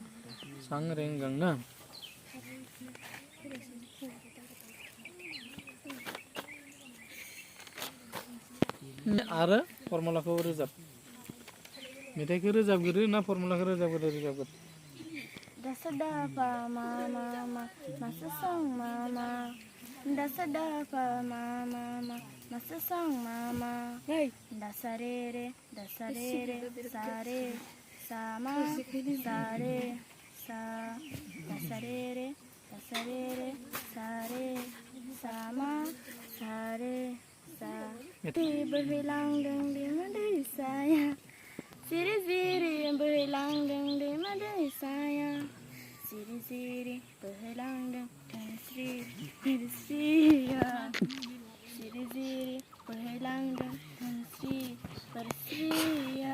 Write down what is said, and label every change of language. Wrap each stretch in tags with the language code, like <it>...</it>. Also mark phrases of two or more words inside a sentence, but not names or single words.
<brx>सां रेंगां ना? आरो फर्मुलाखौ रोजाब। मेथाइखौ रोजाबग्रो ना फर्मुलाखौ रोजाबग्रो? दा सा दा पा मा मा मा मा सा सां मा मा दा सा दा पा मा मा मा मा सा सां मा मा दा सा रे रे सा रे सा मा सा रे सा दा सा रे रे सा मा सा रे सा। बोहैलांदों दैमा दैसाया जिरि जिरि बोहैलांदों दैमा दैसाया जिरि जिरि बोहैलांदों धोनस्रि बिरस्रिया जिरि जिरि बोहैलांदों धोनस्रि बिरस्रिया।</brx>